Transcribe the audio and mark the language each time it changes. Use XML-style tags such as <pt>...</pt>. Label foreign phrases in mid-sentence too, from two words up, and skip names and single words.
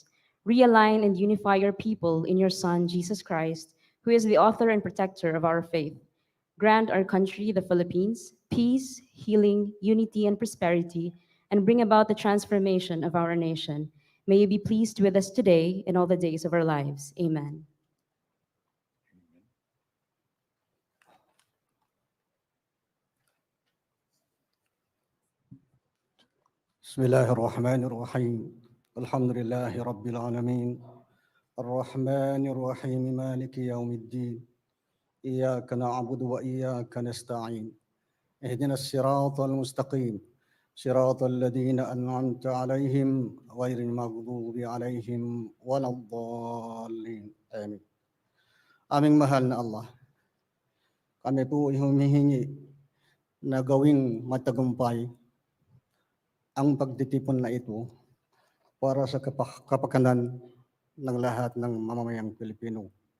<en>Realign and unify your people in your Son, Jesus Christ, who is the author and protector of our faith. Grant our country, the Philippines, peace, healing, unity, and prosperity, and bring about the transformation of our nation. May you be pleased with us today and all the days of our lives. Amen.</en> <ar>بسم الله الرحمن الرحيم الحمد لله رب العالمين الرحمن الرحيم مالك يوم الدين إياك نعبد وإياك نستعين اهدنا الصراط المستقيم صراط الذين أنعمت عليهم غير المغضوب عليهم ولا الضالين آمين.</ar> <tl>Aming mahal na Allah, kami po ay humihingi na gawing matagumpay ang pagtitipon na ito para sa kapakanan ng lahat ng mamamayang Pilipino.</tl>